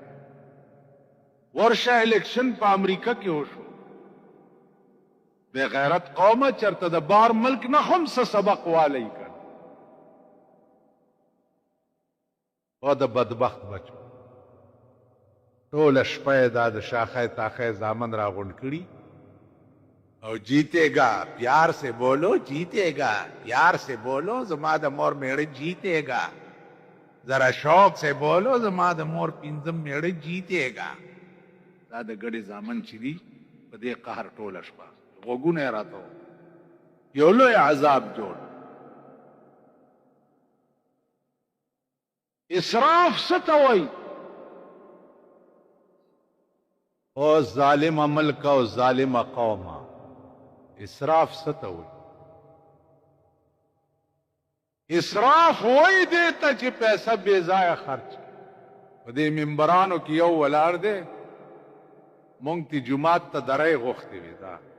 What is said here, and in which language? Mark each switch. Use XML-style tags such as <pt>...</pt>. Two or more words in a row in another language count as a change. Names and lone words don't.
<ps>ورشه الیکشن په امریکا کې وشو، بے غیرت قومه چرته د بار ملک نه هم څه سبق والی کړ. او د بدبخت بچو ټوله شپه یې دا د شاخه تاخه زامن راغونډ کړي او</ps> <ur>جیتے گا پیار سے بولو جیتے گا پیار سے بولو</ur> <ps>زما د مور میړه</ps> <ur>جیتے گا ذرا شوق سے بولو</ur> <ps>زما د مور پینځم میړه</ps> <ur>جیتے گا</ur> <ps>دا د ګډې زامن چې دي په دې قهر ټوله شپه غوږونه یې راته یو لوی عذاب جوړ اسراف څه ته وایي او ظالم ملک او ظالم قومه اسراف څه ته وایي اسراف وایي دې ته چې پیسه بې ځایه خرچ په دې منبرانو کې یو ولاړ دی مونږ ته جومات ته درې غوښتې وې دا</ps>